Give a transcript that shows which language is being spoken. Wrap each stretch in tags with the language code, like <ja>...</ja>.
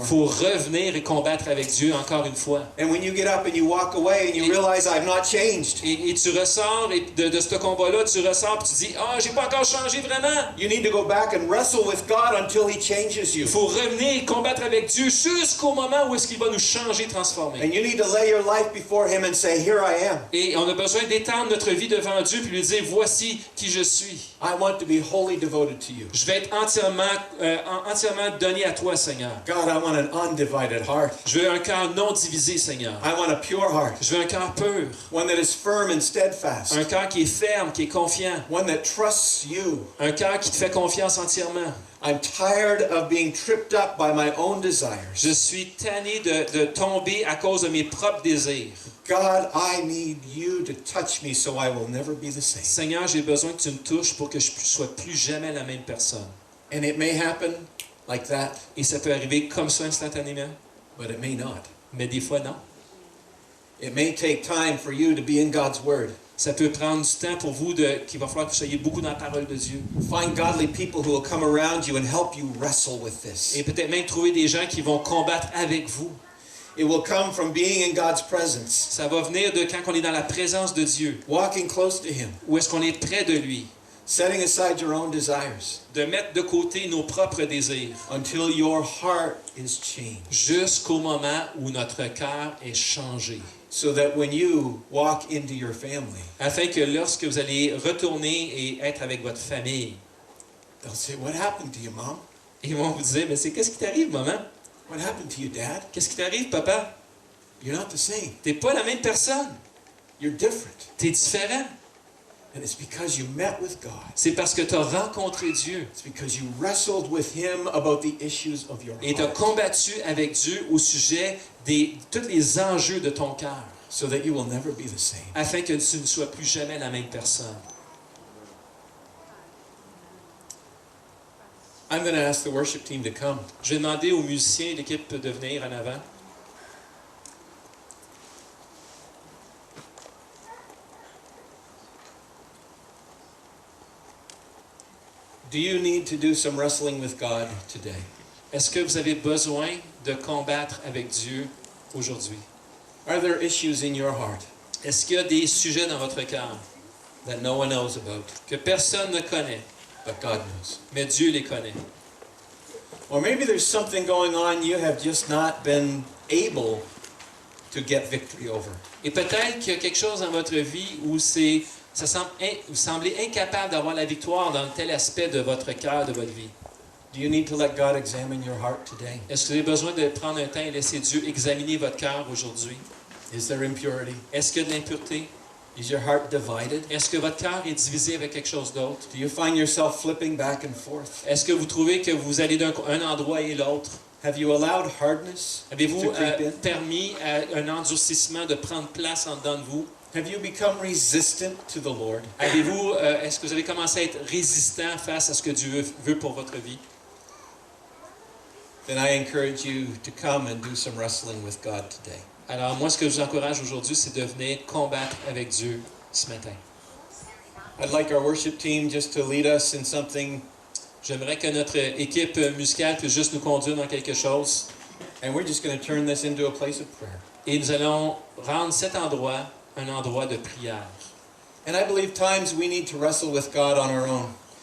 <fr>il faut revenir et combattre avec Dieu encore une fois.</fr> <en>And when you get up and you walk away and you realize I've not changed,</en> <fr>Et tu ressors et de ce combat-là, tu ressors et tu dis « Ah, j'ai pas encore changé vraiment! »</fr> <en>you need to go back and wrestle with God until He changes you.</en> <fr>Il faut revenir et combattre avec Dieu jusqu'au moment où est-ce qu'il va nous changer, transformer.</fr> <en>And you need to lay your life before Him and say, here I am.</en> <fr>Et on a besoin d'étendre notre vie devant Dieu puis lui dire « Voici qui je suis.</fr> <en>I want to be wholly devoted to you.</en> <fr>Je vais être entièrement donné à toi, Seigneur.</fr> <en>God, I want an undivided heart.</en> <fr>Je veux un cœur non divisé, Seigneur.</fr> <en>I want a pure heart.</en> <fr>Je veux un cœur pur.</fr> <en>One that is firm and steadfast.</en> <fr>Un cœur qui est ferme, qui est confiant.</fr> <en>One that trusts you.</en> <fr>Un cœur qui te fait confiance entièrement.</fr> <en>I'm tired of being tripped up by my own desires.</en> <fr>Je suis tanné de tomber à cause de mes propres désirs.</fr> <en>God, I need you to touch me so I will never be the same.</en> <fr>Seigneur, j'ai besoin que tu me touches pour que je ne sois plus jamais la même personne.</fr> <en>And it may happen like that,</en> <fr>Et ça peut arriver comme ça instantanément,</fr> <en>but it may not.</en> <fr>mais des fois non.</fr> <en>It may take time for you to be in God's Word.</en> <fr>Ça peut prendre du temps pour vous qu'il va falloir que vous soyez beaucoup dans la parole de Dieu.</fr> <en>Find godly people who will come around you and help you wrestle with this.</en> <fr>Et peut-être même trouver des gens qui vont combattre avec vous.</fr> <en>It will come from being in God's presence,</en> <fr>Ça va venir de quand on est dans la présence de Dieu.</fr> <en>walking close to Him,</en> <fr>Où est-ce qu'on est près de lui.</fr> <en>setting aside your own desires</en> <fr>De mettre de côté nos propres désirs.</fr> <en>until your heart is changed.</en> <fr>Jusqu'au moment où notre cœur est changé.</fr> <en>So that when you walk into your family,</en> <fr>Afin que lorsque vous allez retourner et être avec votre famille,</fr> <en>they'll say, what happened to you, Mom?</en> <fr>ils vont vous dire, mais qu'est-ce qui t'arrive, maman?</fr> <en>What happened to you, Dad?</en> <fr>Qu'est-ce qui t'arrive, papa?</fr> <en>You're not the same.</en> <fr>T'es pas la même personne.</fr> <en>You're different.</en> <fr>T'es différent.</fr> <en>And it's because you met with God.</en> <fr>C'est parce que tu as rencontré Dieu</fr> <en>It's because you wrestled with Him about the issues of your</en> <fr>et tu as</fr> <en>heart.</en> <fr>combattu avec Dieu au sujet de tous les enjeux de ton cœur,</fr> <en>So that you will never be the same.</en> <fr>afin que tu ne sois plus jamais la même personne.</fr> <en>I'm going to ask the worship team to come.</en> <fr>Je vais demander aux musiciens et l'équipe de venir en avant.</fr> <en>Do you need to do some wrestling with God today?</en> <fr>Est-ce que vous avez besoin de combattre avec Dieu aujourd'hui?</fr> <en>Are there issues in your heart</en> <fr>Est-ce qu'il y a des sujets dans votre cœur</fr> <en>that no one knows about,</en> <fr>que personne ne connaît,</fr> <en>but God knows?</en> <fr>mais Dieu les connaît?</fr> <en>Or maybe there's something going on you have just not been able to get victory over.</en> <fr>Et peut-être qu'il y a quelque chose dans votre vie où vous semblez incapable d'avoir la victoire dans tel aspect de votre cœur, de votre vie.</fr> <en>Do you need to let God examine your heart today?</en> <fr>Est-ce que vous avez besoin de prendre un temps et laisser Dieu examiner votre cœur aujourd'hui?</fr> <en>Is there impurity?</en> <fr>Est-ce qu'il y a de l'impureté?</fr> <en>Is your heart divided?</en> <fr>Est-ce que votre cœur est divisé avec quelque chose d'autre?</fr> <en>Do you find yourself flipping back and forth?</en> <fr>Est-ce que vous trouvez que vous allez d'un endroit et l'autre?</fr> <en>Have you allowed hardness</en> <fr>Avez-vous</fr> <en>to creep in?</en> <fr>permis à un endurcissement de prendre place en dedans de vous?</fr> <en>Have you become resistant to the Lord?</en> <fr>Est-ce que vous avez commencé à être résistant face à ce que Dieu veut pour votre vie?</fr> <en>Then I encourage you to come and do some wrestling with God today.</en> <fr>Alors moi, ce que je vous encourage aujourd'hui, c'est de venir combattre avec Dieu ce matin.</fr> <en>I'd like our worship team just to lead us in something,</en> <fr>J'aimerais que notre équipe musicale puisse juste nous conduire dans quelque chose.</fr> <en>and we're just going to turn this into a place of prayer.</en> <fr>Et nous allons rendre cet endroit un endroit de prière.</fr> <en>And I believe times we need to wrestle with God on our own.</en>